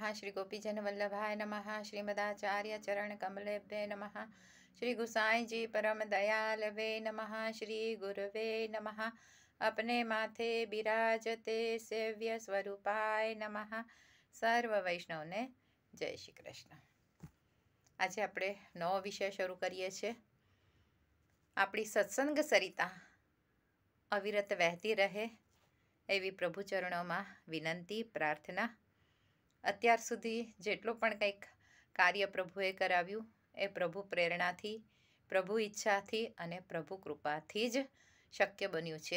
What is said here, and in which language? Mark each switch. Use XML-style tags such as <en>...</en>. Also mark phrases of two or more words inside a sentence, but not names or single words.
<sa>श्री गोपीजन वल्लभाय नमः। श्रीमदाचार्य चरण कमलेभ्ये नमः। श्री गुसाई जी परम दयालवे नमः। श्री गुरुवे नमः। अपने माथे बिराजते सेव्य स्वरूपाय नमः।</sa> <gu>સર્વ વૈષ્ણવ ને જય શ્રી કૃષ્ણ। आज આપણે નવો વિષય શરૂ કરીએ છીએ। આપણી સત્સંગ સરિતા અવિરત વહેતી રહે એવી પ્રભુ ચરણોમાં વિનંતી પ્રાર્થના। અત્યાર સુધી જેટલું પણ કંઈક કાર્ય પ્રભુએ કરાવ્યું એ પ્રભુ પ્રેરણાથી, પ્રભુ ઈચ્છાથી અને પ્રભુ કૃપાથી જ શક્ય બન્યું છે।</gu>